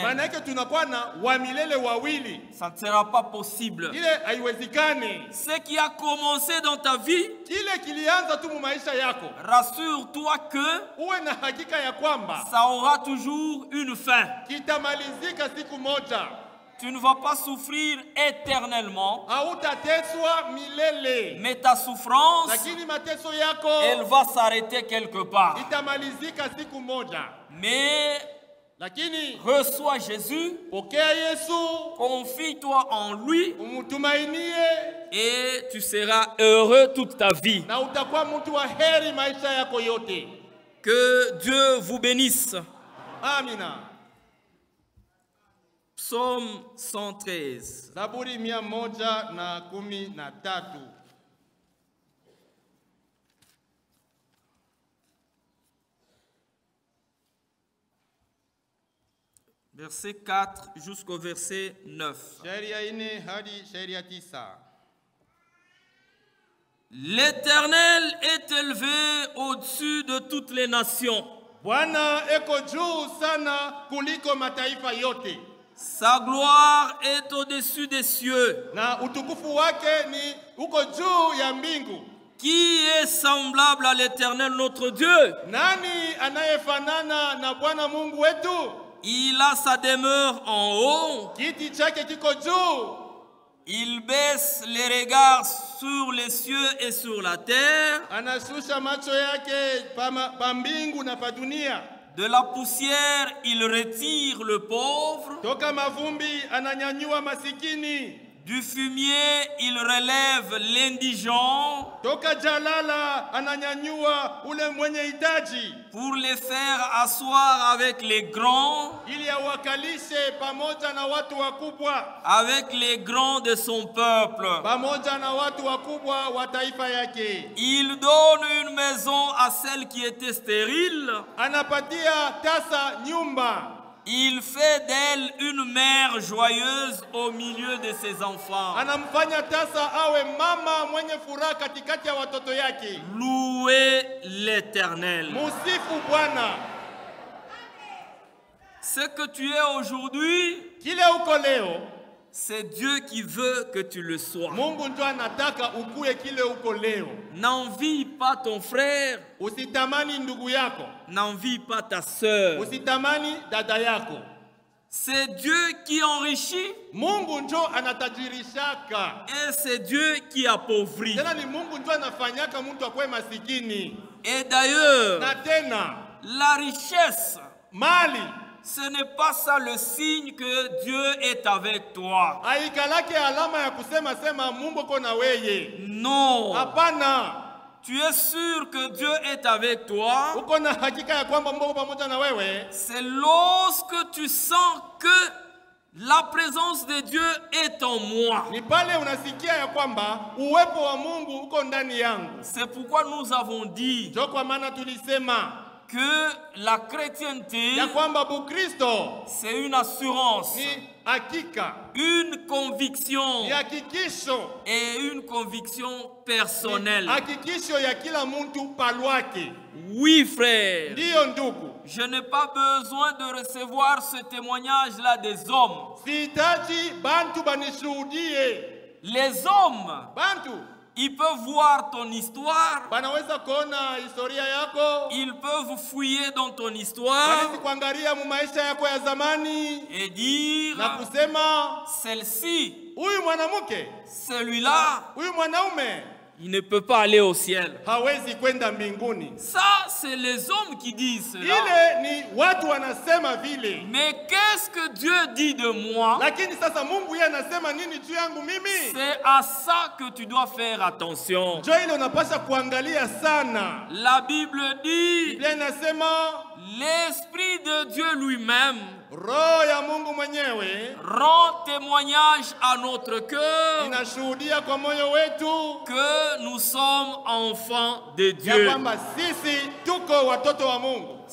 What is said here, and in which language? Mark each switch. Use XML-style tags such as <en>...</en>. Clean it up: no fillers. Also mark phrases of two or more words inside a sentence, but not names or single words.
<sw>maana yake tunakuwa na wa milele wawili.</sw> <fr>Ça ne sera pas possible.</fr> <sw>Ile haiwezekani.</sw> <fr>Ce qui a commencé dans ta vie,</fr> <sw>Kile kilianza tu mu maisha yako,</sw> <fr>rassure-toi que</fr> <sw>uwe na hakika ya kwamba</sw> <fr>ça aura toujours une fin.</fr> <sw>kitamalizika siku moja.</sw> <fr>Tu ne vas pas souffrir éternellement,</fr> <sw>Hautateswa milele,</sw> <fr>mais ta souffrance,</fr> <sw>lakini mateso yako</sw> <fr>elle va s'arrêter quelque part.</fr> <sw>itamalizika siku moja.</sw> <fr>Mais</fr> <sw>Lakini</sw> <fr>reçois Jésus,</fr> <sw>pokea Yesu,</sw> <fr>confie-toi en lui</fr> <sw>umtumainie,</sw> <fr>et tu seras heureux toute ta vie.</fr> <sw>na utakuwa mtu wa heri maisha yako yote.</sw> <fr>Que Dieu vous bénisse.</fr> <sw>Amina.</sw> <fr>Psaume 113.</fr> <sw>Zaburi 113.</sw> <fr>Verset 4 jusqu'au verset 9.</fr> <sw>Sheria 4 hadi sheria 9.</sw> <fr>L'Éternel est élevé au-dessus de toutes les nations.</fr> <sw>Bwana eko juu sana kuliko mataifa yote,</sw> <fr>Sa gloire est au-dessus des cieux.</fr> <sw>na utukufu wake ni uko juu ya mbingu.</sw> <fr>Qui est semblable à l'Éternel notre Dieu?</fr> <sw>Nani anayefanana na Bwana Mungu wetu?</sw> <fr>Il a sa demeure en haut.</fr> <sw>Kiti chake kiko juu,</sw> <fr>Il baisse les regards sur les cieux et sur la terre.</fr> <sw>anashusha macho yake pa mbingu na pa dunia.</sw> <fr>De la poussière, il retire le pauvre.</fr> <sw>Toka mavumbi ananyanyua masikini,</sw> <fr>Du fumier, il relève l'indigent</fr> <sw>toka jalala ananyanyua ule mwenye hitaji,</sw> <fr>pour les faire asseoir avec les grands,</fr> <sw>ili awakalishe pamoja na watu wakubwa,</sw> <fr>avec les grands de son peuple.</fr> <sw>pamoja na watu wakubwa wa taifa yake.</sw> <fr>Il donne une maison à celle qui était stérile.</fr> <sw>Anapatia tasa nyumba,</sw> <fr>Il fait d'elle une mère joyeuse au milieu de ses enfants.</fr> <sw>anamfanya tasa awe mama mwenye furaha katikati ya watoto yake.</sw> <fr>Louez l'Éternel.</fr> <sw>Musifu Bwana.</sw> <fr>Ce que tu es aujourd'hui,</fr> <sw>Kile uko leo,</sw> <fr>c'est Dieu qui veut que tu le sois.</fr> <sw>Mungu ndio anataka ukuwe kile uko leo.</sw> <fr>N'envie pas ton frère,</fr> <sw>Usitamani ndugu yako,</sw> <fr>n'envie pas ta sœur.</fr> <sw>usitamani dada yako.</sw> <fr>C'est Dieu qui enrichit</fr> <sw>Mungu ndio anatajirishaka.</sw> <fr>et c'est Dieu qui appauvrit.</fr> <sw>Tena ni Mungu ndio anafanyaka mtu akwe masikini.</sw> <fr>Et d'ailleurs,</fr> <sw>Na tena</sw> <fr>la richesse,</fr> <sw>mali</sw> <fr>ce n'est pas ça le signe que Dieu est avec toi.</fr> <sw>haikalake alama ya kusema sema Mungu uko na weye.</sw> <fr>Non.</fr> <sw>Hapana.</sw> <fr>Tu es sûr que Dieu est avec toi.</fr> <sw>Uko na hakika ya kwamba Mungu pamoja na wewe.</sw> <fr>C'est lorsque tu sens que la présence de Dieu est en moi.</fr> <sw>Ni pale unasikia ya kwamba uwepo wa Mungu uko ndani yangu.</sw> <fr>C'est pourquoi nous avons dit</fr> <sw>Ndio kwa maana tulisema</sw> <fr>que la chrétienté,</fr> <sw>ya kwamba Bukristo</sw> <fr>c'est une assurance,</fr> <sw>ni hakika,</sw> <fr>une conviction</fr> <sw>ni hakikisho,</sw> <fr>et une conviction personnelle.</fr> <sw>hakikisho ya kila mtu palwake.</sw> <fr>Oui, frère.</fr> <sw>Ndiyo ndugu,</sw> <fr>Je n'ai pas besoin de recevoir ce témoignage-là des hommes.</fr> <sw>sihitaji bantu banishuhudie.</sw> <fr>Les hommes,</fr> <sw>Bantu</sw> <fr>ils peuvent voir ton histoire,</fr> <sw>banaweza kuona historia yako,</sw> <fr>ils peuvent fouiller dans ton histoire</fr> <sw>wanaweza kuangalia mu maisha yako ya zamani</sw> <fr>et dire,</fr> <sw>na kusema</sw> <fr>celle-ci,</fr> <sw>huyu mwanamke,</sw> <fr>celui-là,</fr> <sw>huyu mwanaume</sw> <fr>il ne peut pas aller au ciel.</fr> <sw>hawezi kwenda mbinguni.</sw> <fr>Ça, c'est les hommes qui disent cela.</fr> <sw>Ile ni watu wanasema vile.</sw> <fr>Mais qu'est-ce que Dieu dit de moi?</fr> <sw>Lakini sasa Mungu yeye anasema nini juu yangu mimi?</sw> <fr>C'est à ça que tu dois faire attention.</fr> <sw>Ndio ile unapaswa kuangalia sana.</sw> <fr>La Bible dit,</fr> <sw>Biblia inasema</sw> <fr>l'Esprit de Dieu lui-même</fr> <sw>roho ya Mungu mwenyewe</sw> <fr>rend témoignage à notre cœur</fr> <sw>inashuhudia kwa moyo wetu</sw> <fr>que nous sommes enfants de</fr> <sw>ya</sw> <fr>Dieu.</fr> <sw>kwamba sisi tuko watoto wa Mungu.</sw>